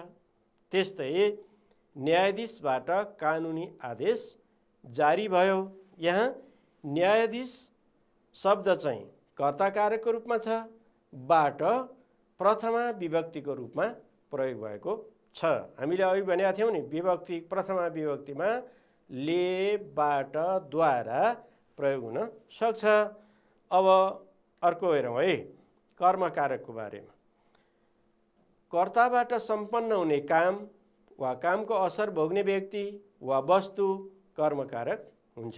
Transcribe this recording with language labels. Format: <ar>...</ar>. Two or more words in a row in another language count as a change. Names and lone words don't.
<ne>त्यस्तै न्यायाधीशबाट कानुनी आदेश जारी भयो। यहाँ न्यायाधीश शब्द चाहिँ कर्ता कारकको रूपमा छ, बाट प्रथमा विभक्तिको रूपमा प्रयोग भएको छ। हामीले अघि भनेका थियौँ नि, विभक्ति प्रथमा विभक्तिमा ले, बाट, द्वारा प्रयोग हुन सक्छ। अब अर्को हेरौँ है, कर्मकारकको बारेमा। कर्ताबाट सम्पन्न हुने काम वा कामको असर भोग्ने व्यक्ति वा वस्तु कर्मकारक हुन्छ।</ne>